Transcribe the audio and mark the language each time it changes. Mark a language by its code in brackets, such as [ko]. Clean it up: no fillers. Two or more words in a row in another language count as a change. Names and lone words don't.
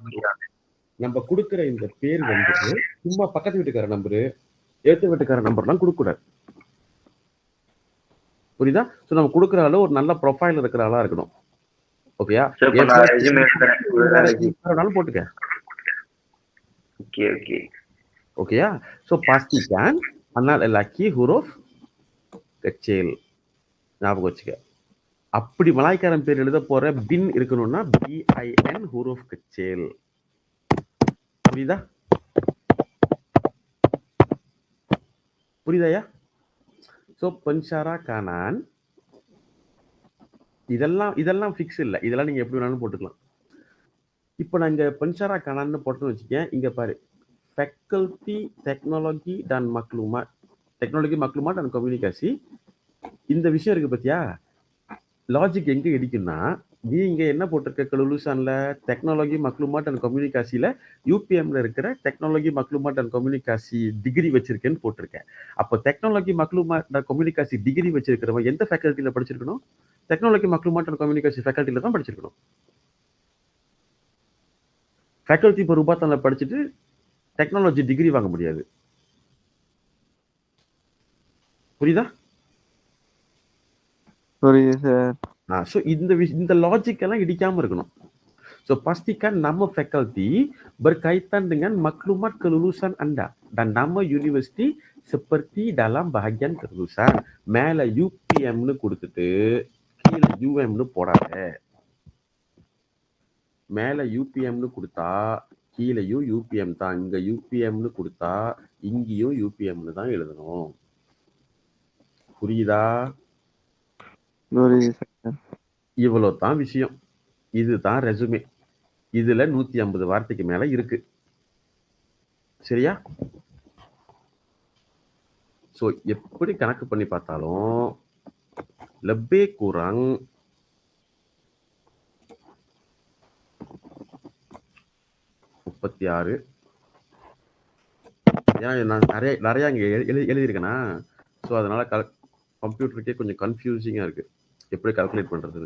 [ta] நம்ம கொடுக்குற இந்த பேர் வந்து சும்மா பக்கத்து வீட்டுக்கார நம்பரு, ஏத்து வீட்டுக்கார நம்பர்லாம் கொடுக்க கூடாது. புரியுதா? ஸோ நம்ம கொடுக்குற ஆளு ஒரு நல்ல ப்ரொஃபைல் இருக்கிற ஆளா இருக்கணும். ஓகேயா? சரி, இப்ப நான் resume எழுதுறேன். வேணாலும் போட்டுக்க. ஓகே ஓகே. ஓகேயா? [ms] ஸோ pastikan anak lelaki huruf kecil. [ta] ஞாபகம் வச்சுக்க. அப்படி மலாய்க்காரன் பேர் எழுத போற பின் இருக்கணும்னா BIN [ms] huruf kecil. [ta] புரியுதா? புரியுதாயா? ஸோ பஞ்சாரா கானான் இதெல்லாம் ஃபிக்ஸ் இல்லை. இதெல்லாம் நீங்க எப்படி வேணாலும் போட்டுக்கலாம். இப்போ நான் இங்க பஞ்சாரா கானான்னு போட்டோன்னு வச்சுக்கேன். இங்க பாரு, ஃபேக்கல்டி டெக்னாலஜி [ms] dan maklumat, [ta] டெக்னாலஜி [ms] maklumat dan komunikasi. [ta] இந்த விஷயம் இருக்கு பத்தியா? லாஜிக் எங்க இடிக்குன்னா, நீ இங்க என்ன போட்டிருக்க கலுலுசான்ல டெக்னாலஜி [ms] maklumat dan komunikasi [ta] ல யூபிஎம்ல இருக்கிற டெக்னாலஜி [ms] maklumat dan komunikasi [ta] டிகிரி வச்சிருக்கேன்னு போட்டிருக்கேன். அப்போ டெக்னாலஜி [ms] maklumat dan komunikasi [ta] டிகிரி வச்சிருக்கிறவன் எந்த ஃபேக்கல்ட்டில படிச்சிருக்கணும்? டெக்னாலஜி [ms] maklumat dan komunikasi [ta] ஃபேக்கல்ட்டில தான் படிச்சிருக்கணும். ஃபேக்கல்ட்டி பெருபாத்தான படிச்சுட்டு டெக்னாலஜி டிகிரி வாங்க முடியாது. புரியுதா? புரியுது சார். ஸோ இந்த லாஜிக் எல்லாம் இடிக்காம இருக்கணும். [ms] ஸோ pastikan nama faculty berkaitan dengan maklumat kelulusan Anda dan nama university seperti dalam bahagian kelulusan. [ta] மேல UPMனு கொடுத்துட்டு கீழே UMனு போடாத. மேல UPMனு கொடுத்தா கீழேயும் UPM தான். இங்க UPMனு கொடுத்தா இங்கேயும் UPMனு தான் எழுதணும். புரியுதா? புரியுது சார். இவ்வளோ தான் விஷயம். இதுதான் ரெசுமே. இதுல 150 வார்த்தைக்கு மேல இருக்கு. சரியா? ஸோ எப்படி கணக்கு பண்ணி பார்த்தாலும் [ms] lebih kurang [ta] 36. ஏன் நான் நிறைய இங்க எழுதியிருக்கேனா? ஸோ அதனால கம்ப்யூட்டருக்கே கொஞ்சம் கன்ஃபியூசிங்கா இருக்கு எப்படி கால்குலேட் பண்றதுன்னு.